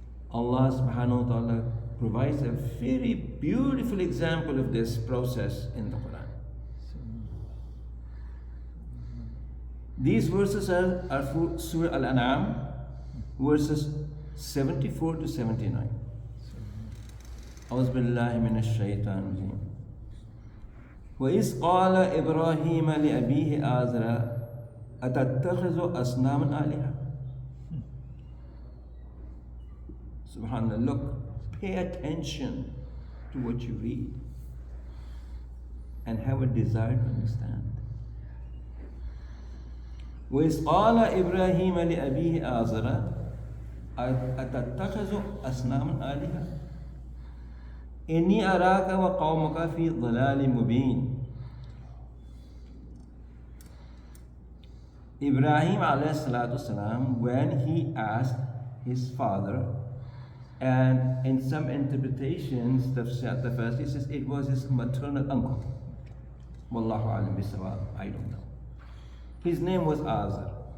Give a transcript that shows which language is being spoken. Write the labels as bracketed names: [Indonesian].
[English] Allah subhanahu wa ta'ala provides a very beautiful example of this process in the Quran. These verses are for Surah Al-An'am, verses 74 to 79. [Arabic] أعوذ بالله من الشيطان الرجيم. وإذ قال إبراهيم لأبيه آزر أتتخذ أصناما آلهة. [English] Subhanallah, look, pay attention to what you read and have a desire to understand. [Arabic] وإذ قال إبراهيم لأبيه آزر أتتخذ أصناما آلهة إني أراك وقومك في ضلال مبين. [English] Ibrahim alayhi salatu salam, when he asked his father, and in some interpretations, the first he says it was his maternal uncle. Wallahu alam bisawab, I don't know. His name was Azar.